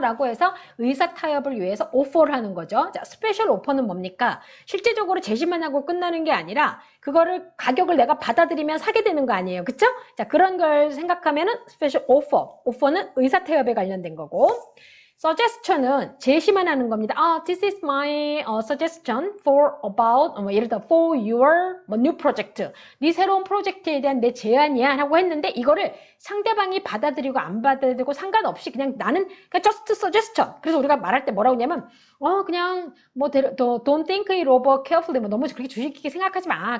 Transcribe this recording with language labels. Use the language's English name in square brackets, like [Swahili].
[Korean] 라고 해서 의사 타협을 위해서 offer를 하는 거죠. 자, 스페셜 오퍼는 뭡니까? 실제적으로 제시만 하고 끝나는 게 아니라 그거를 가격을 내가 받아들이면 사게 되는 거 아니에요. 그쵸? 자, 그런 걸 생각하면은 스페셜 오퍼, offer는 의사 타협에 관련된 거고, suggestion은 제시만 하는 겁니다. [English] This is my suggestion for about [Korean] 예를 들어 [English] for your new project. [Korean] 네 새로운 프로젝트에 대한 내 제안이야 라고 했는데 이거를 상대방이 받아들이고 안 받아들이고 상관없이 그냥 나는 그냥 [English] just suggestion. [Korean] 그래서 우리가 말할 때 뭐라고 하냐면 그냥 뭐 [English] don't think it over carefully [Korean] 뭐 너무 그렇게 주의 깊게 생각하지 마.